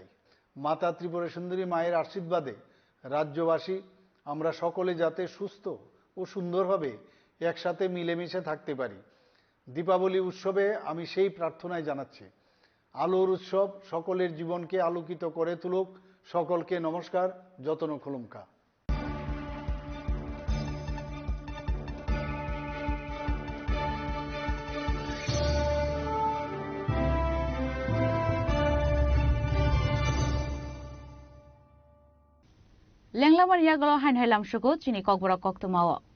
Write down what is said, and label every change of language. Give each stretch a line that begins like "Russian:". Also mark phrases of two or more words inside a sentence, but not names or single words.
Bangla: মাতা ত্রিপুরা সুন্দরী মায়ের আশীর্বাদে রাজ্যবাসী আমরা সকলে যাতে সুস্থ ও সুন্দরভাবে একসাথে মিলেমিশে থাকতে পারি। দীপাবলি উৎসবে আমি সেই প্রার্থনাই জানাচ্ছি। আলোর উৎসব সকলের জীবনকে আলোকিত করে তুলুক। সকলকে নমস্কার।
Kok Borok: যতন খুলুমকা। Lenglamar yagalo hain hailam shugo chini kokbora koktumawo.